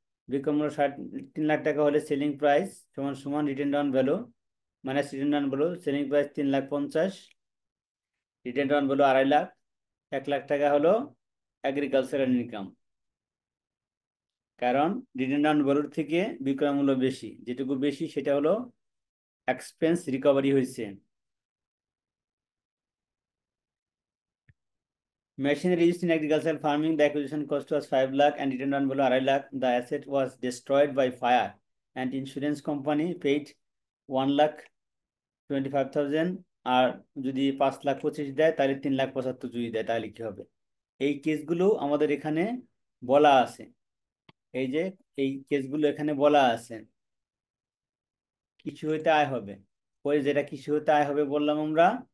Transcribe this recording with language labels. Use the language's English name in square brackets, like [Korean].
[Bangla] বিক্রয় মূল্য 3.5 লাখ টাকা হলে সেলিং প্রাইস সমান সমান written down value minus written down value, selling price 3,50,000, written down value 2.5 lakh, 1 lakh টাকা হলো এগ্রিকালচারাল ইনকাম। কারণ রিটেন ডাউন ভ্যালুর থেকে বিক্রয় মূল্য বেশি, যেটুকু বেশি সেটা হলো এক্সপেন্স রিকভারি হয়েছে। [English] Machinery used in agricultural farming, the acquisition cost was 5 lakh and return on value 2.5 lakh. The asset was destroyed by fire and insurance company paid 1,25,000, [Bangla] আর যদি 5,25,000 দেয় তাহলে 3,75,000 যদি দেয়, তাহলে কি হবে? এই কেসগুলো আমাদের এখানে বলা আছে, এই যে এই কেসগুলো এখানে বলা আছে। কৃষি হইতে আয় হবে, ওই যেটা কৃষি হইতে আয় হবে বললাম আমরা,